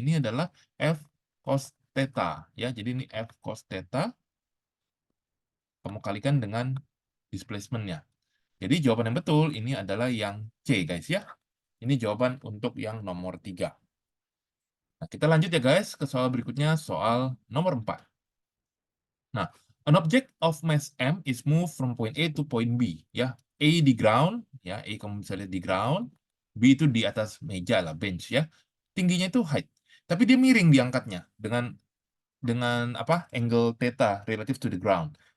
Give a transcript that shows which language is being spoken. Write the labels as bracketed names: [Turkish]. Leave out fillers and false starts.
[Indonesian] Ini adalah F cos theta. Ya, jadi ini F cos theta. Kamu kalikan dengan displacement-nya. Jadi jawaban yang betul ini adalah yang C, guys ya. Ini jawaban untuk yang nomor 3. Nah, kita lanjut ya guys ke soal berikutnya, soal nomor 4. [English] Nah, an object of mass M is moved from point A to point B. [Indonesian] Ya, A di ground, ya, A kamu bisa lihat di ground, B itu di atas meja lah, bench ya. Tingginya itu height. Tapi dia miring diangkatnya dengan apa? [English] Angle theta relative to the ground.